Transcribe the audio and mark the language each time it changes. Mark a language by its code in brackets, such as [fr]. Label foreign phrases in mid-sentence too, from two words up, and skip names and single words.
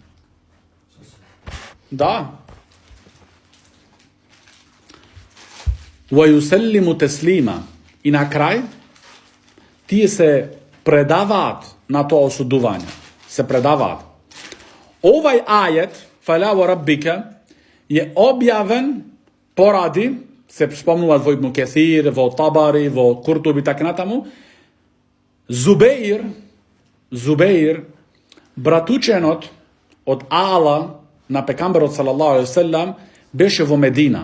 [ar] Да. ويسلموا تسليما. [mk] И на крај, тие се предаваат на тоа осудување. Се предаваат. Овај ајет, [ar] فلا وربك, [mk] е објавен поради, се спомнуваат во Ибн Кесир, во Табари, во Куртуби, така натаму, Зубеир, братученот од Ала на пекамберот [ar] صلى الله عليه وسلم, [mk] беше во Медина.